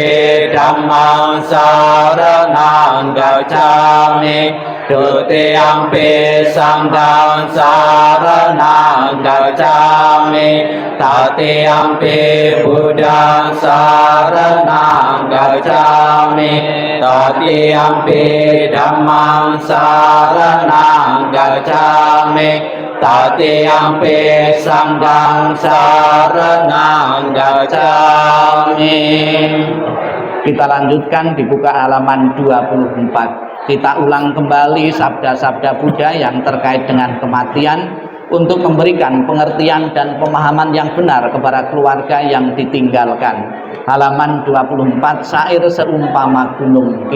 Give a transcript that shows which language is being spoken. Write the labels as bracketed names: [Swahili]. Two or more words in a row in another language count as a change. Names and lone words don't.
[Pali] Dhammang saranang gacchami, Dutiyampi Sanghang saranang gacchami, Tatiyampi Buddhang saranang gacchami, Tatiyampi Dhammang saranang gacchami, Tatiyampi Sanghang saranang gacchami. [Indonesian] Kita lanjutkan di buka halaman 24. Kita ulang kembali sabda-sabda Buddha yang terkait dengan kematian untuk memberikan pengertian dan pemahaman yang benar kepada keluarga yang ditinggalkan. Halaman 24, syair seumpama gunung.